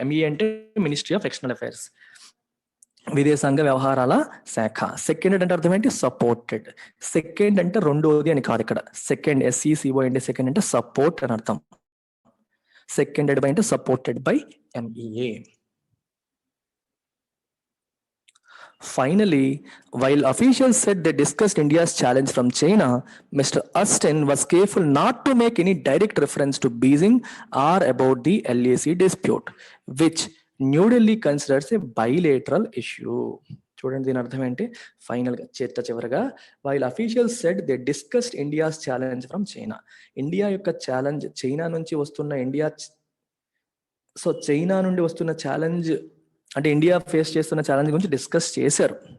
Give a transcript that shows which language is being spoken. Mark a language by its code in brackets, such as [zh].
[te] MEA అంటే ministry of external affairs, విదేశాంగ వ్యవహారాల శాఖ. సెకండెడ్ అంటే అర్థం ఏంటి? సపోర్టెడ్. సెకండ్ అంటే రెండోది అని కాదు ఇక్కడ. సెకండ్ SECO అంటే సెకండ్ అంటే సపోర్ట్ అని అర్థం. [en] Seconded by అంటే supported by MEA. Finally, while officials said they discussed India's challenge from China, Mr. Austin was careful not to make any direct reference to Beijing or about the LAC dispute, which New Delhi considers a bilateral issue. [te] చూడండి దీని అర్థం ఏంటి? [en] final [te] గా చివరగా [en] While officials said they discussed India's challenge from China. [te] India యొక్క challenge, China నుంచి వస్తున్న China నుండి వస్తున్న ఛాలెంజ్ అంటే ఇండియా ఫేస్ చేస్తున్న ఛాలెంజ్ గురించి డిస్కస్ చేశారు.